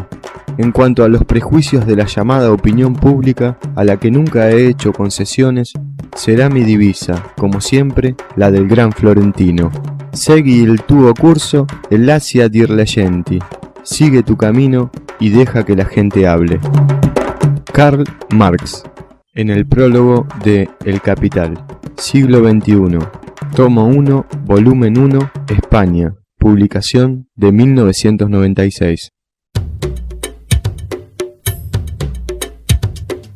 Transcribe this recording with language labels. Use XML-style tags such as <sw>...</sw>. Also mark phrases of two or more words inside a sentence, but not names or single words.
<es>En cuanto a los prejuicios de la llamada opinión pública, a la que nunca he hecho concesiones, será mi divisa, como siempre, la del gran Florentino.</es> <it>Segui il tuo curso e lascia dir la gente.</it> <es>Sigue tu camino y deja que la gente hable. Karl Marx, en el prólogo de El Capital, siglo XXI. Tomo 1, volumen 1, España, publicación de 1996.</es>